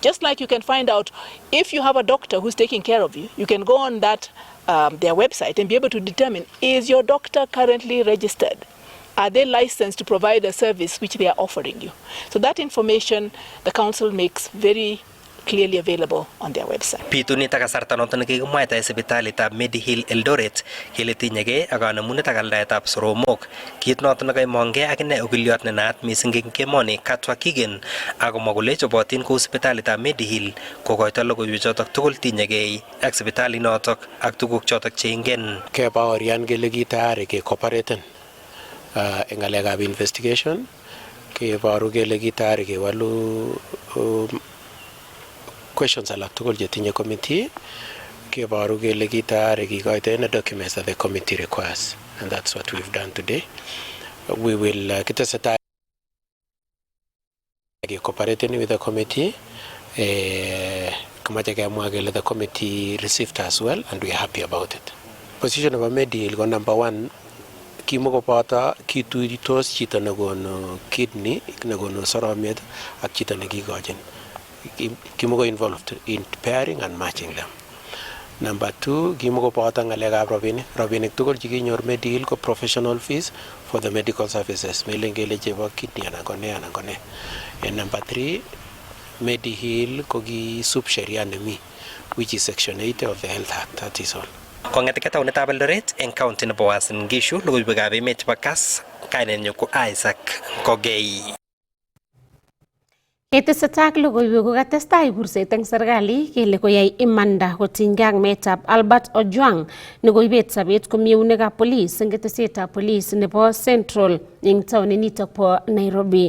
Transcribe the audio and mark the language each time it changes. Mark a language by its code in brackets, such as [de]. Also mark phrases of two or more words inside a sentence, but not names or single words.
[en] Just like you can find out if you have a doctor who's taking care of you, you can go on that their website and be able to determine, is your doctor currently registered? Are they licensed to provide a service which they are offering you? So that information the council makes very clearly available on their website. [kln] Pituni takasarta noton nekikimwaita eng sipitalitab Medihill Eldoret kele tinyegei ak kanemunet ak aldaetab soromok. Kit noton nekaimongei akine okiliot nenaat mising eng kemoni Katwa Kigen akomwa kole chobotin kou sipitalitab Medihill kokoito logoiwek chotok tugul tinyegei ak sipitalit notok ak tuguk chotok cheingen. Kebaorian kele kitayari kekooperaten eng ngalekab investigation, keboru kele kitayari kewalu questions alak tugul chetinye committee, kebaru kele kitayari kikoito [en] any documents that the committee requires, and that's what we've done today. We will kitesetai cooperating with the committee. [kln] Kamache kemwa kele [en] the committee received as well, and we are happy about it. Position of a [kln] Medihill ko number 1, kimokopata kituitos chito nekonu kidney, nekonu soromiet ak chito nekikochin. [en] Kimoko involved in pairing and matching them. Number 2, [kln] kimukoboto ng'alekab rabinik. Rabinik tugul chekinyor Mediheal ko [en] professional fees for the medical services. [kln] Melen kele chebo kidney anan ko ne. [en] And number [kln] 3, Mediheal ko kisub sheria nemi, [en] which is section 80 of the Health Act. That is all. [kln] Kong'eteke taunetab Eldoret eng county nebo Uasin Gishu, logoiwekab emet chebo Kass, kainenyu ko Isaac Kogei. Ketesetai ak logoiwek kokatestai kurset eng serikali kele koyai imanda kotinygei ak meetab Albert Ojwang nekoibet sobet komi eunekab police eng ketesetab police nebo Central eng taoninitok bo Nairobi.